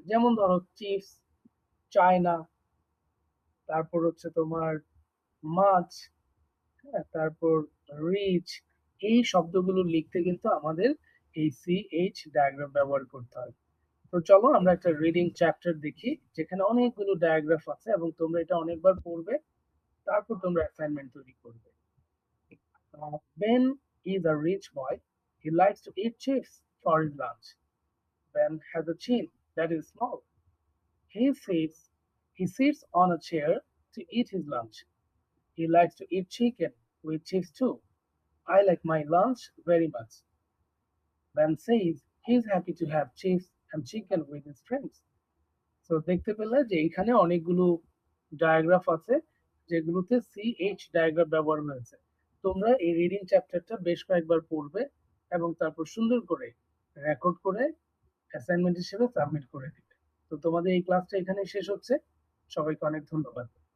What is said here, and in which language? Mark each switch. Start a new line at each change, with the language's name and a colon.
Bangla: যেমন ধরো chips, China, তারপর হচ্ছে তোমার মাছ, হ্যাঁ, তারপর রিচ। এই শব্দগুলো লিখতে কিন্তু আমাদের এই সি এইচ ডায়াগ্রাম ব্যবহার করতে হয়। তো চলো আমরা একটা রিডিং চ্যাপ্টার দেখি, যেখানে অনেকগুলো ডায়াগ্রাফ আছে এবং তোমরা এটা অনেকবার পড়বে, তারপর তোমরা অ্যাসাইনমেন্ট তৈরি করবে।
English: Ben is a rich boy. He likes to eat chips for his lunch. Ben has a chin that is small. He sits he sits on a chair to eat his lunch. He likes to eat chicken with chips too. I like my lunch very much. Ben says he's happy to have chips and chicken with his friends.
Bangla: তো দেখতে পেলে যে এখানে অনেকগুলো ডায়াগ্রাফ আছে, যেগুলোতে C H ডায়াগ্রাফ ব্যবহার হয়েছে। তোমরা এই রিডিং চ্যাপ্টারটা বেশ কয়েকবার পড়বে এবং তারপর সুন্দর করে রেকর্ড করে অ্যাসাইনমেন্ট হিসেবে সাবমিট করে দিবে। তো তোমাদের এই ক্লাসটা এখানেই শেষ হচ্ছে। সবাইকে অনেক ধন্যবাদ।